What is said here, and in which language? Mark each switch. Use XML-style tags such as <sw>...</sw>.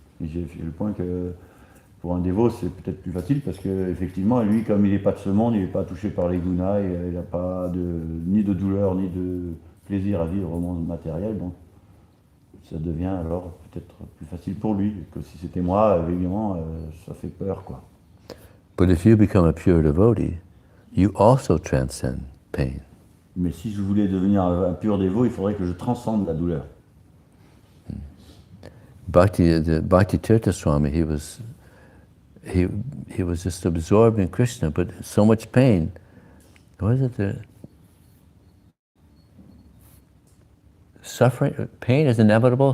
<fr>Et j'ai fait le point que pour un dévot c'est peut-être plus facile parce que effectivement lui comme il n'est pas de ce monde, il n'est pas touché par les gunas, il n'a pas ni de douleur ni de plaisir à vivre au monde matériel, donc ça devient alors peut-être plus facile pour lui que si c'était moi, évidemment, ça fait peur, quoi.</fr> <en>But if you become a pure devotee, you also transcend pain.</en> <fr>Mais si je voulais devenir un pur dévot, il faudrait que je transcende la douleur.</fr> <en>Bhakti Tirtha Swami, he was just absorbed in Krishna, but so much pain. What is it? Suffering, pain is inevitable.</en>